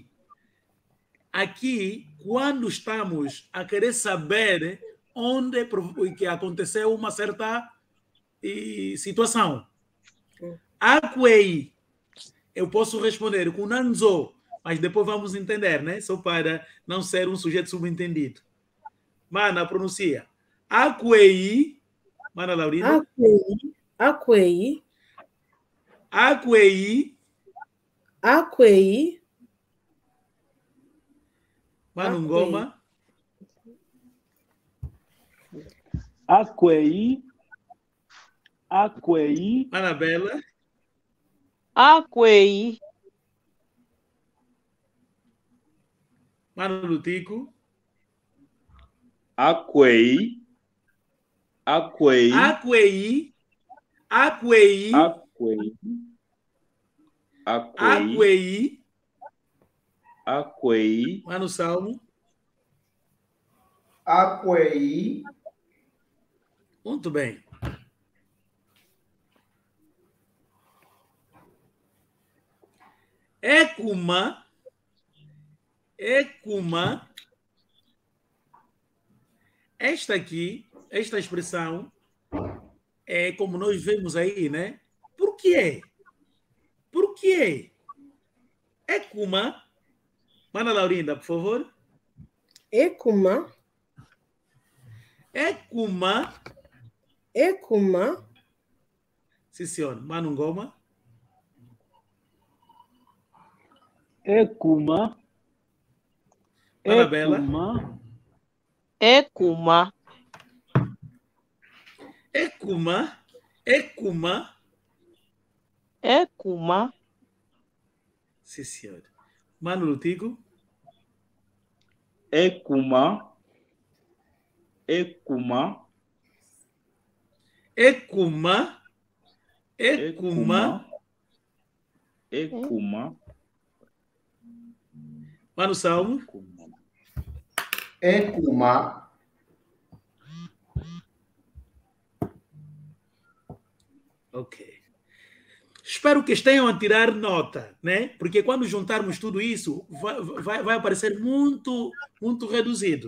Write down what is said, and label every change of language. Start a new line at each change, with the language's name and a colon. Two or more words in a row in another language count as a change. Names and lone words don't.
Portuguese: Aqui, quando estamos a querer saber onde que aconteceu uma certa situação.
Kongo: Aquei.
Portuguese: Eu posso responder com nanzo, mas depois vamos entender, né? Só para não ser um sujeito subentendido. Mana, pronuncia.
Kongo: Aquei.
Portuguese: Mana Laurina.
Kongo: Aquei.
Portuguese: Mano Ngoma.
Kongo: Aquei.
Portuguese: Anabela.
Kongo: Aquei.
Portuguese: Mano Lutico.
Kongo: Aquei.
Portuguese: Mano Salmo.
Kongo: Aquei.
Portuguese: Muito bem. Ecuma. Esta expressão é como nós vemos aí, né? Por quê? Por quê?
Kongo: Ekuma.
Portuguese: Mana Laurinda, por favor.
Kongo: Ekuma. Ekuma. Ekuma.
Portuguese: Sim, senhor. Manu Ngoma.
Kongo: Ekuma.
Portuguese: Mana Bela.
Kongo: Ekuma. Ekuma. Ekuma. Ekuma.
Portuguese: Sim, senhor. Mano Lutico.
Kongo: Ekuma. Ekuma. Ekuma. Ekuma. Ekuma.
Portuguese: Mano Salmo.
Kongo: Ekuma.
Portuguese: Ok. Espero que estejam a tirar nota, né? Porque quando juntarmos tudo isso, vai aparecer muito reduzido.